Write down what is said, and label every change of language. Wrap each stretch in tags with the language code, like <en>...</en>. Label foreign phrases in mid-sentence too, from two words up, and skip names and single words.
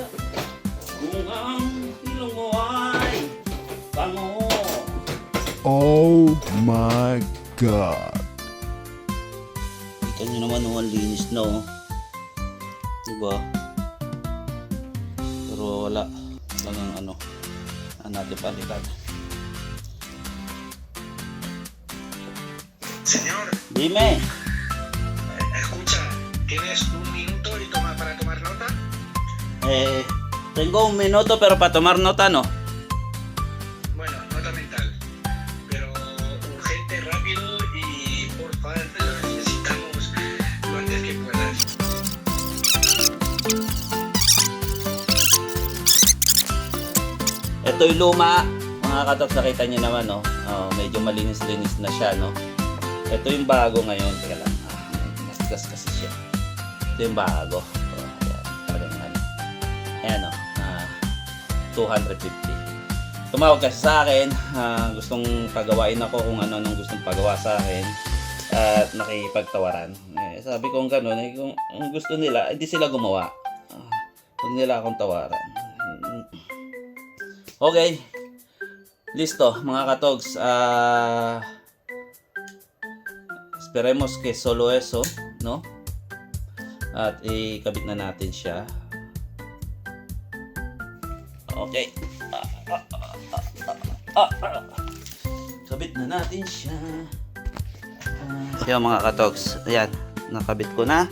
<tl>Kung ang ilong mo ay bango.</tl> <en>Oh my God.</en> <tl>Kita nyo naman ang linis na, oh. Diba? Pero wala lang ang natin palitan.</tl> <es>Señor, Dime. escucha, ¿tienes un minuto y para tomar nota? Tengo un minuto pero para tomar nota no. Bueno, nota mental, pero urgente, rápido y por favor lo necesitamos lo antes que puedas.</es> <tl>Ito yung luma. Mga katogs, nakita nyo naman, no? Medyo malinis-linis na siya, no? Ito yung bago ngayon. Teka lang. Matigas kasi siya. Ito yung bago. Ayan. Talagang ano. Ayan, no? 250. Tumawag kasi sa akin. Gustong pagawain ako kung ano nung gustong pagawa sa akin. At nakipagtawaran. Sabi ko kung gano'n, kung gusto nila, hindi sila gumawa. Huwag nila akong tawaran. Okay. Listo, mga katogs.</tl> <es>Esperemos que solo eso, no?</es> <tl>At ikabit na natin siya. Okay. Kabit na natin siya. Yan mga katogs. Ayan, nakabit ko na.</tl>